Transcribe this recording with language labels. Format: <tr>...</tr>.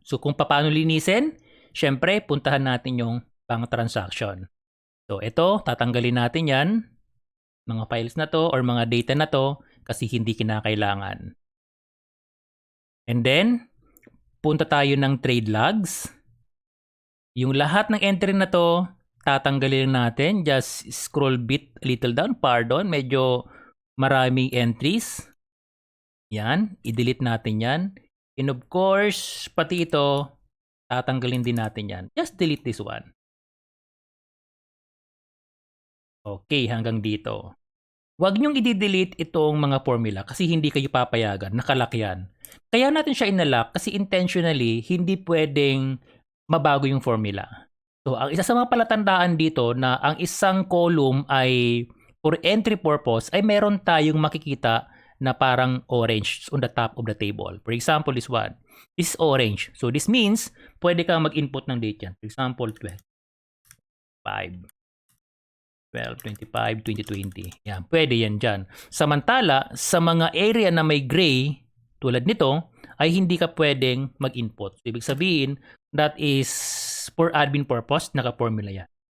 <tl>So kung paano linisin, syempre puntahan natin yung pang transaction. So ito, tatanggalin natin yan, mga files na to or mga data na to kasi hindi kinakailangan. And then, punta tayo ng trade logs. Yung lahat ng entry na to, tatanggalin natin.</tl> <en>Just scroll bit a little down. Pardon,</en> <tl>medyo maraming entries. Yan, i-delete natin yan. And of course, pati ito, tatanggalin din natin yan.</tl> <en>Just delete this one.</en> <tl>Okay, hanggang dito. Huwag niyong i-delete itong mga formula kasi hindi kayo papayagan, nakalock yan. Kaya natin siya inalock kasi intentionally, hindi pwedeng mabago yung formula. So, ang isa sa mga palatandaan dito na ang isang column ay for entry purpose ay meron tayong makikita na parang orange</tl> <en>on the top of the table. For example, this one. This is orange. So, this means</en> <tl>pwede kang mag-input ng date yan.</tl> <en>For example, 12, 25, 2020.</en> <tl>Yan, pwede yan dyan. Samantala, sa mga area na may gray, tulad nito, ay hindi ka pwedeng mag-input. So, ibig sabihin,</tl> <en>that is for admin purpose,</en> <tl>naka-formula yan.</tl>